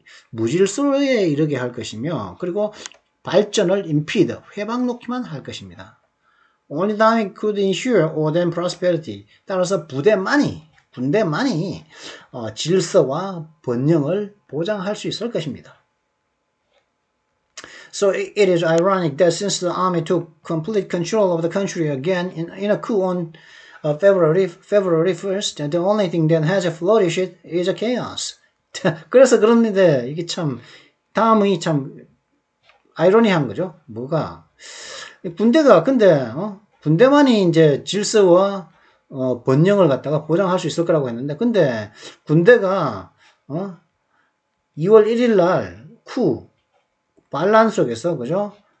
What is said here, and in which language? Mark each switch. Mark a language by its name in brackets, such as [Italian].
[Korean] 무질서에 이르게 할 것이며 그리고 발전을 impede 회방 놓기만 할 것입니다. [English] Only the army could ensure order and prosperity. [Korean] 따라서 군대만이 질서와 번영을 보장할 수 있을 것입니다. [English] So it is ironic that since the army took complete control of the country again in a coup on February 1st, the only thing that has flourished is a chaos. [Korean] 그래서 그런데 이게 참 다음이 참 아이러니한 거죠. 뭐가 군대가 근데 군대만이 이제 질서와 번영을 갖다가 보장할 수 있을 거라고 했는데 근데 군대가 2월 1일 날 쿠 반란 속에서 그죠?